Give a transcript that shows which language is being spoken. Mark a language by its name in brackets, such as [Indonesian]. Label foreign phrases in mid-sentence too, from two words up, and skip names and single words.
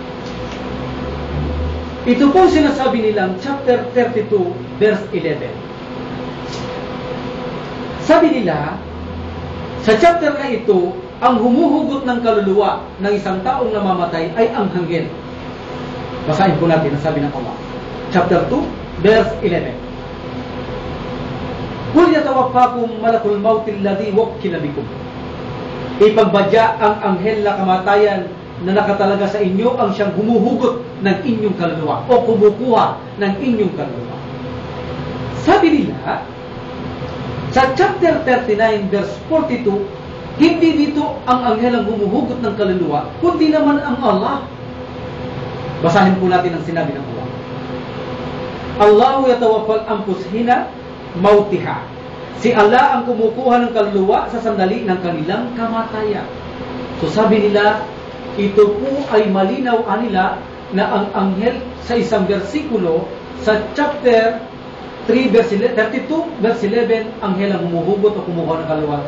[Filipino] Ito po sinasabi nilang chapter 32 verse 11. Sabi nila, sa chapter na ito, ang humuhugot ng kaluluwa ng isang taong namamatay ay ang anghel. Basahin po natin ang sabi ng Allah. Chapter 2 verse 11. [Arabic] قل يتوفاكم ملك الموت الذي وكل بكم. [Filipino] Ipagbadya ang anghel na kamatayan na nakatalaga sa inyo ang siyang humuhugot ng inyong kaluluwa o kumukuha ng inyong kaluluwa. Sabi nila, sa chapter 39 verse 42, hindi dito ang anghel ang humuhugot ng kaluluwa, kundi naman ang Allah. Basahin po natin ang sinabi ng Allah. [Arabic] الله يتوفى الأنفس حين موتها. [Filipino] Si Allah ang kumukuha ng kaluluwa sa sandali ng kanilang kamatayan. So sabi nila, ito po ay malinaw anila na ang anghel sa isang versikulo sa chapter 3 verse 32 verse 11 anghel ang humuhugot o kumukuha ng kaluluwa.